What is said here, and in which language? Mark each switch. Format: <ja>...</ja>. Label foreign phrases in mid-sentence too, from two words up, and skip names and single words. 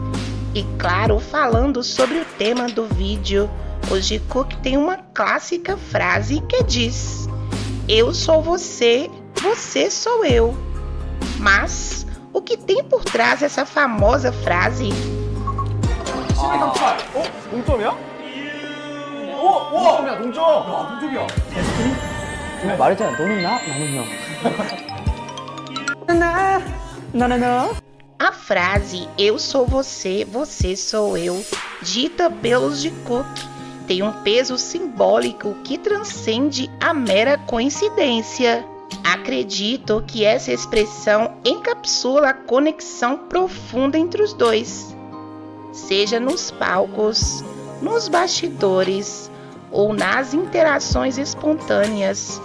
<pt>E claro, falando sobre o tema do vídeo, o Jikook tem uma clássica frase que diz: "Eu sou você, você sou eu". Mas o que tem por trás dessa famosa frase?</pt> <ko>말했잖아. 너는 나, 나는 형.</ko> <pt>A frase "Eu sou você, você sou eu", dita pelos Jikook, tem um peso simbólico que transcende a mera coincidência. Acredito que essa expressão encapsula a conexão profunda entre os dois, seja nos palcos, nos bastidores ou nas interações espontâneas.</pt>